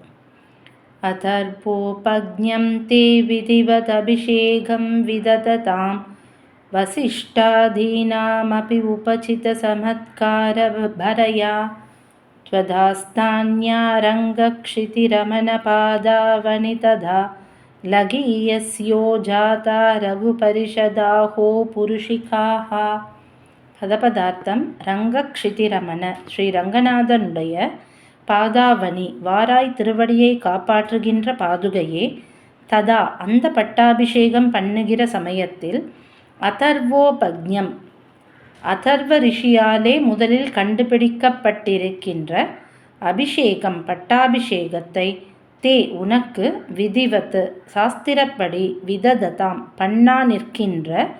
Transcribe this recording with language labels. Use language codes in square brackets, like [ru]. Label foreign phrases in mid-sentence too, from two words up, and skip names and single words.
[sa] अथर्वोपज्ञं ते विधिवदभिषेकं विदधतां वसिष्ठादीनामपि उपचितसमत्कारभरया त्वदास्तान्यारङ्गक्षितिरमणपादावनितदा लघीयस्यो जाता रघुपरिषदाहो पुरुषिकाः. [ta] பதபதார்த்தம் ரங்கக்ஷிதிரமண ஸ்ரீ ரங்கநாதனுடைய பாதாவனி வாராய் திருவடியை காப்பாற்றுகின்ற பாதுகையே, ததா அந்த பட்டாபிஷேகம் பண்ணுகிற சமயத்தில் அதர்வோபக்ஞம் அதர்வ ரிஷியாலே முதலில் கண்டுபிடிக்கப்பட்டிருக்கின்ற அபிஷேகம் பட்டாபிஷேகத்தை தே உனக்கு விதிவத்து சாஸ்திரப்படி விதததாம் பண்ணா நிற்கின்ற